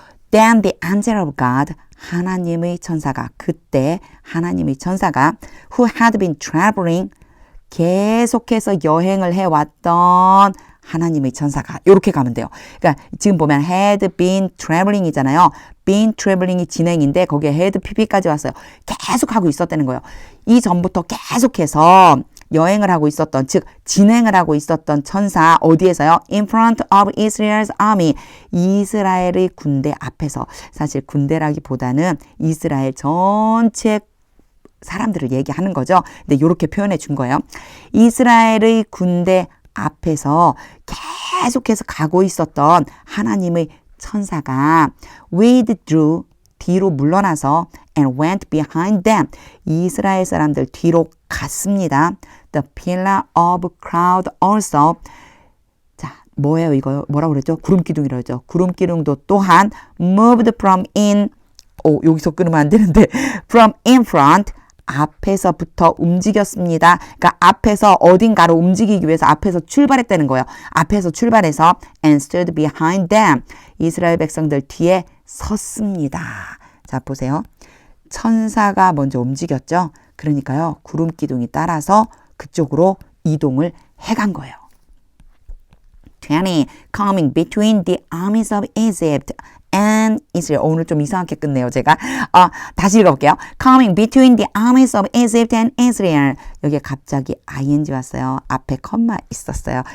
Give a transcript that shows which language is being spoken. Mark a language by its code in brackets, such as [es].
[en] Then the angel of God, [ko] 하나님의 천사가, 그때 하나님의 천사가 [en] who had been traveling, [ko] 계속해서 여행을 해왔던 하나님의 천사가, 이렇게 가면 돼요. 그러니까 지금 보면 had been traveling 이잖아요. been traveling이 진행인데 거기에 had pp까지 왔어요. 계속 하고 있었다는 거예요. 이 전부터 계속해서 여행을 하고 있었던, 즉 진행을 하고 있었던 천사, 어디에서요? [en] In front of Israel's army. [ko] 이스라엘의 군대 앞에서. 사실 군대라기보다는 이스라엘 전체 사람들을 얘기하는 거죠. 근데 이렇게 표현해 준 거예요. 이스라엘의 군대 앞에서 계속해서 가고 있었던 하나님의 천사가 withdrew, 뒤로 물러나서 [en] and went behind them. [ko] 이스라엘 사람들 뒤로 갔습니다. [en] The pillar of cloud also. [ko] 자, 뭐예요 이거? 뭐라고 그랬죠? 구름기둥이라고 했죠. 구름기둥도 또한 [en] moved from in. [ko] 여기서 끊으면 안 되는데 [en] from in front. [ko] 앞에서부터 움직였습니다. 그러니까 앞에서 어딘가로 움직이기 위해서 앞에서 출발했다는 거예요. 앞에서 출발해서 [en] and stood behind them. [ko] 이스라엘 백성들 뒤에 섰습니다. 자, 보세요. 천사가 먼저 움직였죠. 그러니까요. 구름기둥이 따라서 그쪽으로 이동을 해간 거예요. 20. [en] Coming between the armies of Egypt and Israel. [ko] 오늘 좀 이상하게 끝내요, 제가. 다시 읽어볼게요. [en] Coming between the armies of Egypt and Israel. [ko] 여기에 갑자기 ing 왔어요. 앞에 컴마 있었어요.